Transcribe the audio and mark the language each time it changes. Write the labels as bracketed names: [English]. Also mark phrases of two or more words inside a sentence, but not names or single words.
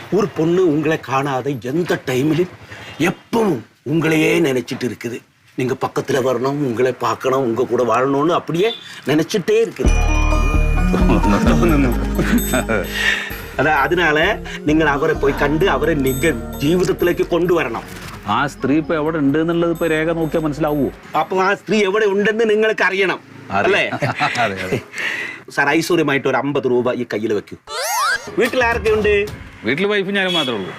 [Tamil] ஒரு பொண்ணு உங்களை காணாத எந்த டைம்லயும் எப்பவும் உங்களையே நினைச்சிட்டு இருக்குது. நீங்க பக்கத்துல வரணும், உங்களை பார்க்கணும், உங்க கூட வாழணும்னு அப்படியே நினைச்சிட்டே இருக்குது. [Malayalam] அதனால നിങ്ങൾ അവരെ പോയി കണ്ട് അവരെ നിങ്ങൾ ജീവിതത്തിലേക്ക് കൊണ്ടുവരണം. ആ സ്ത്രീ ഇപ്പൊ എവിടെ ഉണ്ട് എന്നുള്ളത് ഇപ്പൊ രേഖ നോക്കിയാൽ മനസ്സിലാവൂ. അപ്പൊ ആ സ്ത്രീ എവിടെ ഉണ്ടെന്ന് നിങ്ങൾക്ക് അറിയണം അല്ലേ? സാർ ഐശ്വര്യമായിട്ട് ഒരു 50 രൂപ ഈ കയ്യിൽ വെക്കൂ. വീട്ടിൽ ആരൊക്കെ ഉണ്ട്? വീട്ടിൽ വൈഫ് ഞാനും മാത്രമേ ഉള്ളൂ.